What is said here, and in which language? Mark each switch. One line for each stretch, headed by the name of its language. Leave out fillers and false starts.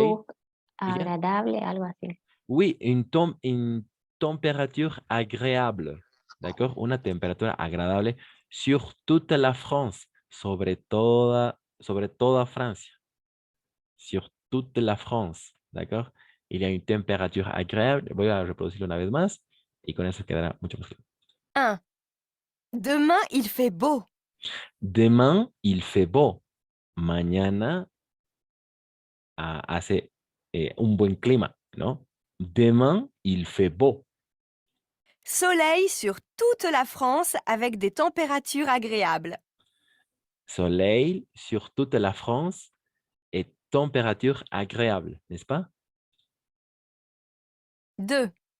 Spanish: Temperatura agradable, algo así.
French: Oui, une température agréable. D'accord?
Spanish: Una temperatura agradable
French: sur toute la France,
Spanish: sobre toda Francia.
French: Sur toute la France. D'accord? Il y a une température agréable.
Spanish: Voy a reproducirlo una vez más y con eso quedará mucho más claro.
French: 1. Demain, il fait beau. Demain, il fait beau.
Spanish: Mañana hace un buen clima, ¿no?
French: Demain, il fait beau. Soleil sur toute la France avec des températures agréables. Soleil sur toute la France et température agréable, n'est-ce pas? 2.